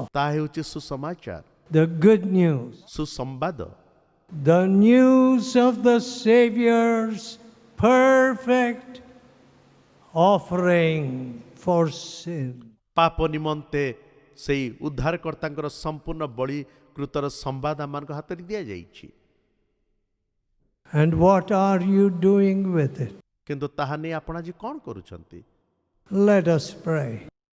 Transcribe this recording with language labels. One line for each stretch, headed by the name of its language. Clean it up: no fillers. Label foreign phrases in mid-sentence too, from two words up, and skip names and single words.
Odia: ତାହା ହେଉଛି ସୁସମାଚାର,
English: the good news,
Odia: ସୁସମ୍ବାଦ,
English: the news of the Savior's perfect offering for sin.
Odia: ପାପ ନିମନ୍ତେ ସେଇ ଉଦ୍ଧାରକର୍ତ୍ତାଙ୍କର ସମ୍ପୂର୍ଣ୍ଣ ବଳିକୃତର ସମ୍ବାଦ ଆମମାନଙ୍କ ହାତରେ ଦିଆଯାଇଛି।
English: And what are you doing with it?
Odia: କିନ୍ତୁ ତାହା ନେଇ ଆପଣ ଆଜି କ'ଣ କରୁଛନ୍ତି?
English: Let us pray.